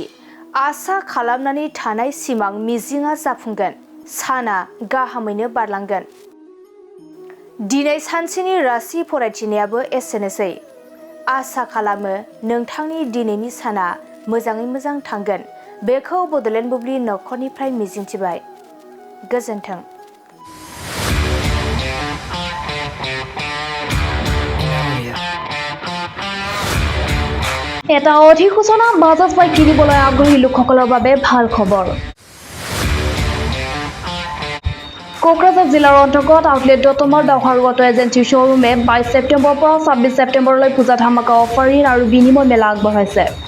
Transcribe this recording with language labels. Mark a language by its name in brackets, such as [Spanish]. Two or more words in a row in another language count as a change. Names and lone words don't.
[Bodo] आसा खालामनानै थानाय सिमां मिजिंआ जाफुंगोन, साना गाहामैनो बारलांगोन। दिनै सानसेनि राशि फरायथिनायाबो एसेनोसै। आसा खालामो नोंथांनि दिनैनि साना मोजाङै मोजां थांगोन, बेखौ बड'लेण्ड बुब्लि न'खरनिफ्राय मिजिंथिबाय। गोजोन्थों। [Assamese] এটা অধিসূচনা বাজাজ বাইক কিনিবলৈ আগ্ৰহী লোকসকলৰ বাবে ভাল খবৰ। কোকৰাঝাৰ জিলাৰ অন্তৰ্গত আউটলেট দতমৰ দাওহাৰু অটো এজেঞ্চি শ্বৰুমে 22 ছেপ্টেম্বৰৰ পৰা 26 ছেপ্টেম্বৰলৈ পূজা ধামাকা অফাৰ ঋণ আৰু বিনিময় মেলা আগবঢ়াইছে।